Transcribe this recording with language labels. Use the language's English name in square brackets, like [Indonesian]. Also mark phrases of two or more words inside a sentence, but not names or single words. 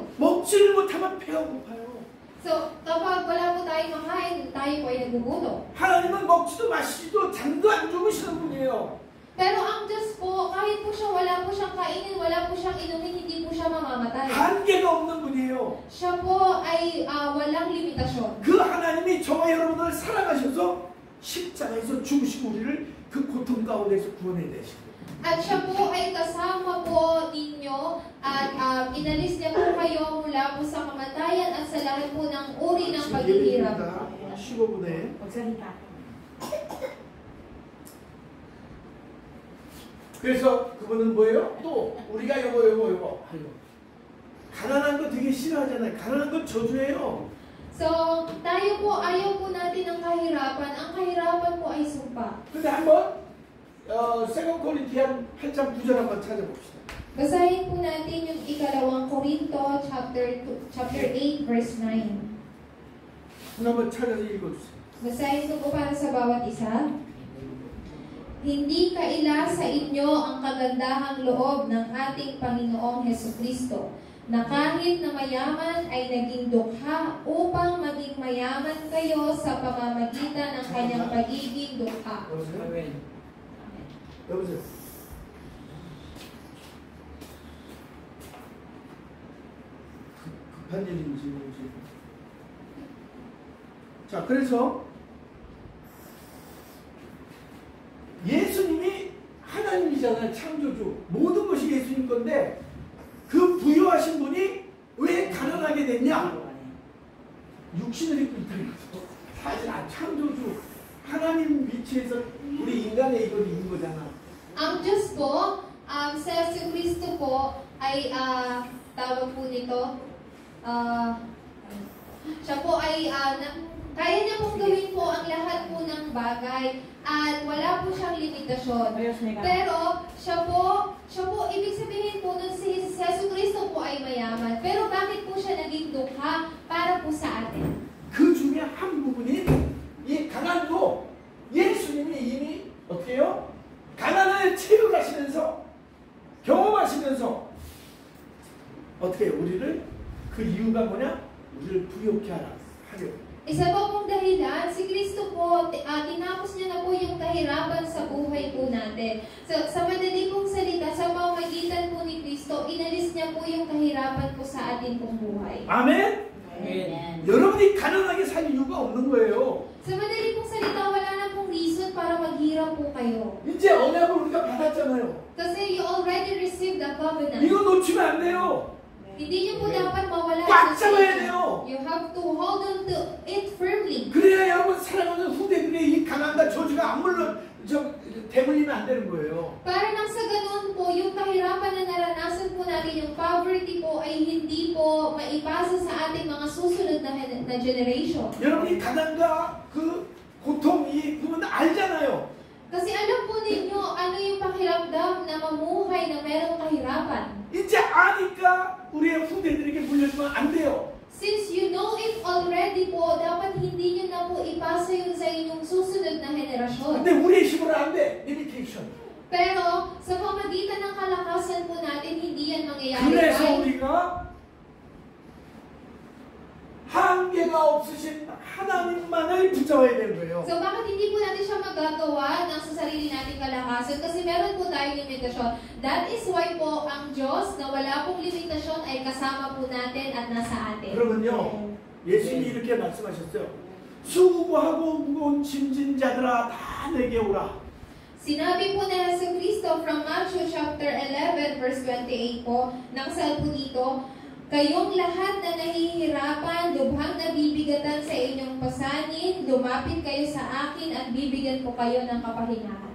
[Korean] 먹지를 못하면 배가 고파요. [Filipino] So, kapag wala po tayong makain, tayo po ay nagugutom. [Korean] 하나님은 먹지도 마시지도 잠도 안 주무시는 분이에요. [Filipino] Pero ang Diyos po, kahit po siya wala po siyang kainin, wala po siyang inumin, hindi po siya mamamatay. [Korean] 한계가 없는 분이에요. [Filipino] Siya po ay walang limitasyon. [Korean] 그 하나님이 저와 여러분을 사랑하셔서 십자가에서 죽으시고 우리를 그 고통 가운데서 구원해내시고 [Filipino] At siya po ay kasama po ninyo at inalis niya po kayo mula po sa kamatayan at sa lahat po ng uri ng paghihirap. [Korean] 15분에 그래서 그분은 뭐예요? 또 우리가 요거 가난한 거 되게 싫어하잖아요. 가난한 건 저주예요. [Filipino] So, tayo po, ayaw po natin ng kahirapan. Ang kahirapan po ay sumpa. [Korean] 근데 한번 [English] Second Corinthian [Korean] 8장 9절 한번 찾아봅시다. [Filipino] Basahin po natin yung ikalawang Korinto [English] chapter 8 verse 9. [Korean] 한번 찾아서 읽어주세요. [Filipino] Basahin ko po para sa bawat isa. Hindi kaila sa inyo ang kagandahang loob ng ating Panginoong Hesukristo, na kahit na mayaman ay naging dukha upang maging mayaman kayo sa pamamagitan ng kanyang pagiging dukha. [Korean] 여보세요. 급한 일인지 뭔지. 자, 그래서 예수님이 하나님이잖아요. 창조주. 모든 것이 예수님 건데 그 부여하신 분이 왜 가난하게 됐냐? 육신을 입고 있다는 거죠. 사실 창조주 하나님 위치에서 우리 인간의 이걸 있는 거잖아. [Filipino] Ang Diyos po, sa si Kristo po ay tawag po nito, siya po ay kaya niya pong gawin po ang lahat po ng bagay at wala po siyang limitasyon. Pero siya po, ibig sabihin po nun si Jesucristo po ay mayaman. Pero bakit po siya naging dukha para po sa atin? [Korean] 그 중에 한 부분이 이 가난도 예수님이 이미 어떻게 해요? 가난을 체험하시면서 경험하시면서 어떻게 해요? 우리를 그 이유가 뭐냐? 우리를 부욕케 하려고. [Filipino] Isa pa pong dahilan, si Kristo po, tinapos niya na po yung kahirapan sa buhay po natin. Sa madali pong salita, sa pamamagitan po ni Kristo, inalis niya po yung kahirapan po sa atin pong buhay. [Korean] 아멘? [Filipino] Amen. [Korean] 여러분이 가난하게 살 이유가 없는 거예요. [Filipino] Sa madali pong salita, wala na pong reason para maghirap po kayo. [Korean] 이제 언약을 우리가 받았잖아요. [Filipino] Kasi [English] you already received the covenant. [Korean] 이거 놓치면 안 돼요. [Filipino] Hindi niyo po dapat mawala [Korean] 꽉 [Filipino] sa [Korean] 잡아야 [Filipino] inyo. [Korean] 돼요. [English] You have to hold on to it firmly. [Korean] 그래야 여러분 사랑하는 후대들의 이 가난과 저주가 안 물론 대물리면 안 되는 거예요. [Filipino] Para nang sa ganun po, yung kahirapan na naranasan po natin, yung poverty po ay hindi po maipasa sa ating mga susunod na generation. [Korean] 여러분이 가난과 그 고통 이 그분 알잖아요. [Filipino] Kasi alam po ninyo ano yung pakiramdam na mamuhay na merong kahirapan. [Korean] 이제 아니까 우리의 후대들에게 물려주면 안 돼요. [English] Since you know it already [Filipino] po, dapat hindi nyo na po ipasa yun sa inyong susunod na henerasyon. [Korean] 근데 우리의 힘으로 안 돼. 리미테이션. [Filipino] Pero sa pamagitan ng kalakasan po natin, hindi yan mangyayari. [Korean] 그래서 우리가 한계가 없으신 하나님만을 붙잡아야 되는 거예요. [Filipino] So bakit hindi po natin siya magagawa ng sa sarili nating kalakasan? Kasi meron po tayong limitasyon. [English] That is why [Filipino] po ang Diyos na wala pong limitasyon ay kasama po natin at nasa atin. [Korean] 그러면요, 예수님이 이렇게 말씀하셨어요. 수고하고 무거운 짐진 자들아 다 내게 오라. [Filipino] Sinabi po na sa Kristo [English] from Matthew chapter 11 verse 28 [Filipino] po, naksal po dito, kayong lahat na nahihirapan, lubhang nabibigatan sa inyong pasanin, lumapit kayo sa akin at bibigyan ko kayo ng kapahingahan.